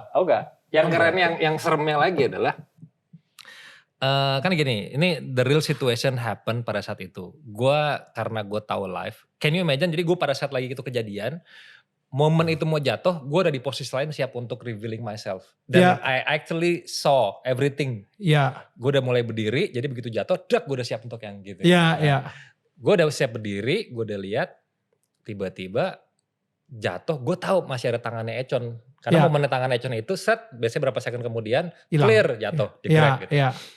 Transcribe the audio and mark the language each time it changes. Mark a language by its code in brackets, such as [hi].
[id] Enggak. Yang keren yang seremnya lagi adalah kan gini, ini [en] the real situation happen [id] pada saat itu. Karena gue tahu live, [en] can you imagine? [id] Jadi gue pada saat lagi itu kejadian, momen itu mau jatuh, gue udah di posisi lain siap untuk [en] revealing myself. Dan I actually saw everything. [id] Iya. Gue udah mulai berdiri, jadi begitu jatuh, gue udah siap untuk yang gitu. Iya. Gue udah siap berdiri, gue udah lihat, tiba-tiba jatuh, gue tahu masih ada tangannya Econ. Karena momen tangan Econ itu biasanya berapa second kemudian, clear jatuh, di-crack gitu. Iya.